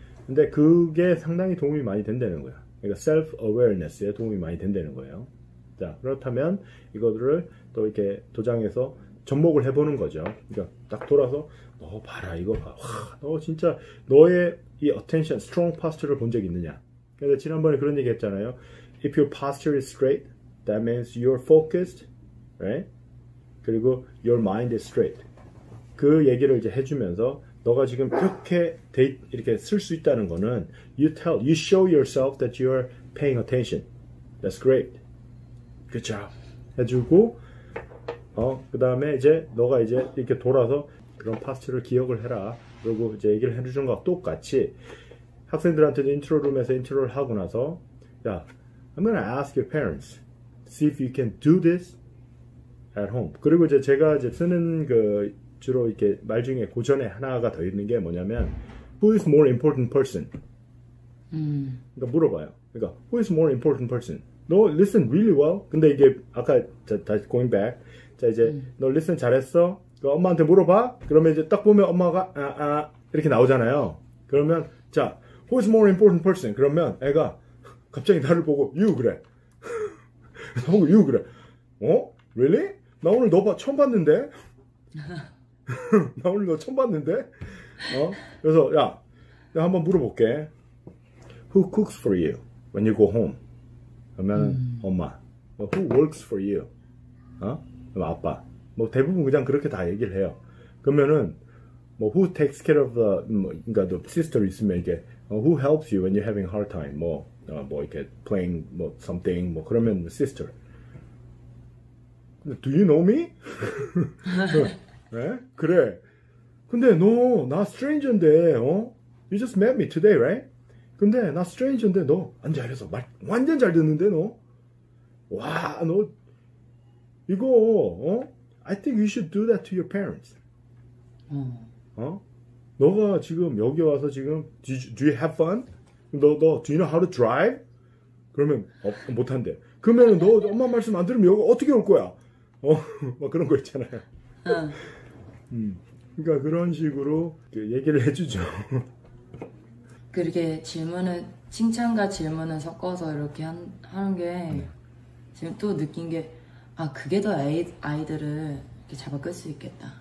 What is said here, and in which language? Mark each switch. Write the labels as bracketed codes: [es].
[ko] 근데 그게 상당히 도움이 많이 된다는 거야. 그러니까 self awareness에 도움이 많이 된다는 거예요. 자, 그렇다면 이거를 또 이렇게 도장에서 접목을 해보는 거죠. 그러니까 딱 돌아서 너 봐라 이거 봐. 와, 너 진짜 너의 이 [en] attention, strong posture [ko] 를 본 적 있느냐. 그래서 지난번에 그런 얘기 했잖아요. [en] If your posture is straight, that means you're focused, right? [ko] 그리고 [en] your mind is straight. [ko] 그 얘기를 이제 해주면서 너가 지금 이렇게 쓸 수 있다는 거는 [en] you show yourself that you're paying attention. That's great. Good job. [ko] 해주고 그 다음에 이제 너가 이제 이렇게 돌아서 그런 파스트를 기억을 해라. 그리고 이제 얘기를 해주는 거와 똑같이 학생들한테도 인트로룸에서 인트로를 하고 나서 야, [en] I'm gonna ask your parents. See if you can do this at home. [ko] 그리고 이제 제가 이제 쓰는 그 주로 이렇게 말 중에 고전에 하나가 더 있는 게 뭐냐면 [en] Who is more important person? [ko] 그러니까 물어봐요. 그러니까 [en] Who is more important person? [ko] 너 [en] listen really well. [ko] 근데 이게 아까 다시 [en] going back. [ko] 자 이제 너 listen 잘했어. 그 엄마한테 물어봐. 그러면 이제 딱 보면 엄마가 이렇게 나오잖아요. 그러면 자 [en] Who is more important person? [ko] 그러면 애가 갑자기 나를 보고 you 그래. 나보고 you 그래. [en] Really? [ko] 나 오늘 너 처음 봤는데? 나 오늘 너 처음 봤는데? 그래서 야, 내가 한번 물어볼게. [en] Who cooks for you when you go home? [ko] 그러면 엄마. [en] Who works for you? [ko] 그럼 아빠. 뭐 대부분 그냥 그렇게 다 얘기를 해요. 그러면은 뭐 [en] who takes care of the [ko] 그러니까 [en] the sister 있으면 [ko] 이게 [en] who helps you when you're having a hard time? [ko] 뭐 이렇게 playing 뭐 something 뭐 그러면 sister. 근데 [en] do you know me? [ko] 네? 그래. 근데 너 나 stranger인데 [en] you just met me today, right? [ko] 근데 나 stranger인데 너 안 잘해서 말 완전 잘 듣는데 너. 와, 너 이거 [en] I think you should do that to your parents. [ko] 너가 지금 여기 와서 지금 [en] do you have fun? [ko] 너 [en] do you know how to drive? [ko] 그러면 못한대. 그러면 너 엄마 말씀 안 들으면 여기 어떻게 올 거야? 막 그런 거 있잖아요. 그러니까 그런 식으로 얘기를 해주죠. 그렇게 질문을 칭찬과 질문을 섞어서 이렇게 하는 게 지금 또 느낀 게 그게 더 아이들을 이렇게 잡아 끌 수 있겠다.